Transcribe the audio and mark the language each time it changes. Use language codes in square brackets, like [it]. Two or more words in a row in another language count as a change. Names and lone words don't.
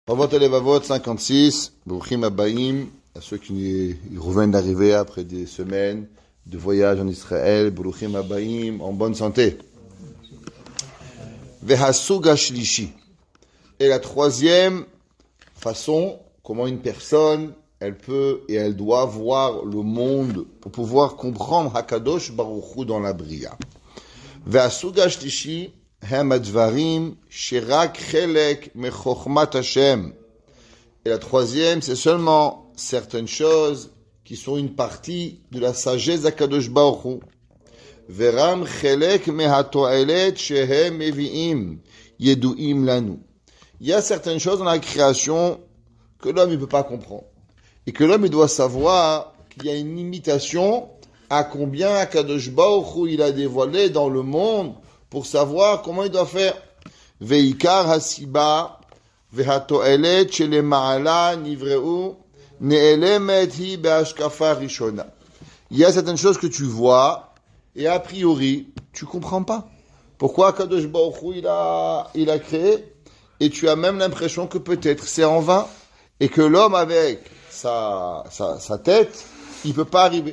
[he] אבות הלבבות 56 ברוכים הבאים, [fr] à ceux qui reviennent d'arriver après des semaines de voyage en Israël, [he] ברוכים הבאים, [fr] en bonne santé. [he] והסוגה שלישי. [fr] Et la troisième façon, comment une personne, elle peut et elle doit voir le monde pour pouvoir comprendre [he] הקדוש ברוך הוא [fr] dans la Bria. [he] והסוגה שלישי, הם הדברים שרק חלק מחוכמת השם. [fr] Et la troisième, c'est seulement certaines choses qui sont une partie de la sagesse d' [he] הקדוש ברוך הוא. ורם חלק מהתועלת שהם מביאים ידועים לנו. [fr] Il y a certaines choses dans la création que l'homme ne peut pas comprendre. Et que l'homme il doit savoir qu'il y a une limitation à combien [he] הקדוש ברוך הוא [fr] il a dévoilé dans le monde pour savoir comment il doit faire. [he] ועיקר הסיבה והתועלת שלמה נבראו נעלמת היא בהשקפה ראשונה. [fr] Il y a certaines choses que tu vois et a priori tu comprends pas. Pourquoi [he] קדוש ברוך הוא [fr] il a créé et tu as même l'impression que peut-être c'est en vain et que l'homme avec sa tête il peut pas arriver.